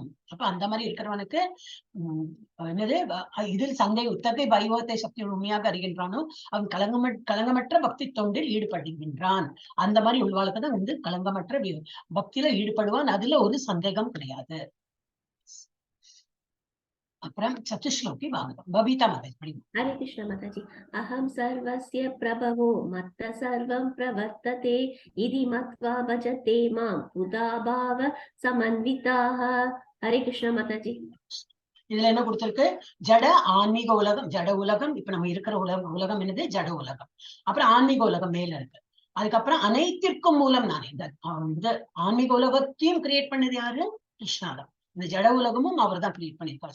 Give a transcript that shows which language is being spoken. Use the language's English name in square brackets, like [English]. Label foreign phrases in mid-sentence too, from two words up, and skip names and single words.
[Tamil] அப்ப அந்த மாதிரி இருக்கிறவனுக்கு என்னது இதில் சந்தை உத்தகை பைவத்தை சக்தி உண்மையாக அறிகின்றானோ அவன் களங்கமற்ற பக்தி தொண்டில் ஈடுபடுகின்றான். அந்த மாதிரி உள்ளவாளுக்கு தான் வந்து களங்கமற்ற பக்தியில ஈடுபடுவான், அதுல ஒரு சந்தேகம் கிடையாது. அப்புறம் சதுஷ்லோகி பாகவதம் பபிதா மாதா படிங்க. [Hindi] हरे कृष्ण माता जी। [Sanskrit] अहम सर्वस्य प्रभवो मत्त सर्वं प्रवर्तते इति मत्वा भजते मां बुधा भाव समन्विताः। [Hindi] हरे कृष्ण माता जी। [Tamil] இதுல என்ன கொடுத்திருக்கு? ஜட ஆன்மீக உலகம், ஜட உலகம். இப்ப நம்ம இருக்கிற உலகம் என்னது? ஜட உலகம். அப்புறம் ஆன்மீக உலகம் மேல இருக்கு. அதுக்கப்புறம் அனைத்திற்கும் மூலம் நான் இந்த ஆன்மீக உலகத்தையும் கிரியேட் பண்ணது யாரு? கிருஷ்ணாதான். இந்த ஜட உலகமும் அவர் தான் கிரியேட் பண்ணியிருக்காரு.